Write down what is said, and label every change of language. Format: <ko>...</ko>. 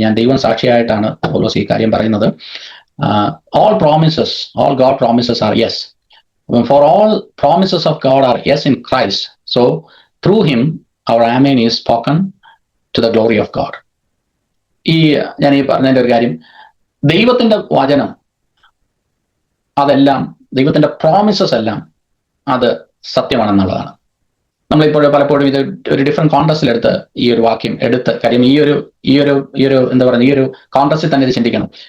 <ml>ഞാൻ ദൈവം സാക്ഷിയായിട്ടാണ് പൗലോസ് ഈ കാര്യം പറയുന്നത്.</ml> <en>All God promises are yes. For all promises of God are yes in Christ. So through him our amen is spoken to the glory of God.</en> <ml>ഞാൻ ഈ പറഞ്ഞതിന്റെ ഒരു കാര്യം, ദൈവത്തിന്റെ വചനം അതെല്ലാം, ദൈവത്തിന്റെ പ്രോമിസസ് എല്ലാം അത് സത്യമാണെന്നുള്ളതാണ്. നമ്മളിപ്പോഴും പലപ്പോഴും ഇത് ഒരു ഡിഫറെന്റ് കോൺടസ്റ്റിലെടുത്ത് ഈ ഒരു വാക്യം എടുത്ത്, കാര്യം ഈ ഒരു എന്താ പറയുക, ഈ ഒരു കോൺടസ്റ്റിൽ തന്നെ ഇത് ചിന്തിക്കണം.</ml>